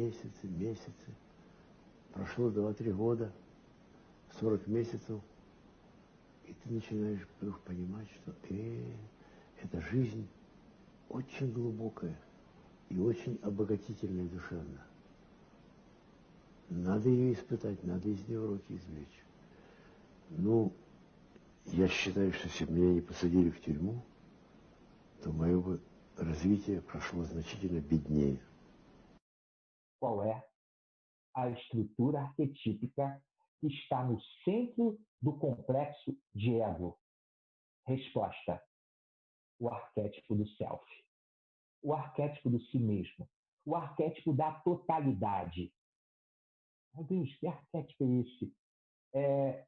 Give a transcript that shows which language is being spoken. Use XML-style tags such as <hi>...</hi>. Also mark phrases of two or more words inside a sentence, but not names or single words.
<ru>Прошло 2-3 года, 40 месяцев, и ты начинаешь вдруг понимать, что эта жизнь очень глубокая и очень обогатительная душевно. Надо ее испытать, надо из нее уроки извлечь. Ну, я считаю, что если бы меня не посадили в тюрьму, то мое бы развитие прошло значительно беднее.</ru> <pt>Qual é a estrutura arquetípica que está no centro do complexo de ego? Resposta: o arquétipo do self. O arquétipo do si mesmo. O arquétipo da totalidade. Meu Deus, que arquétipo é esse?</pt>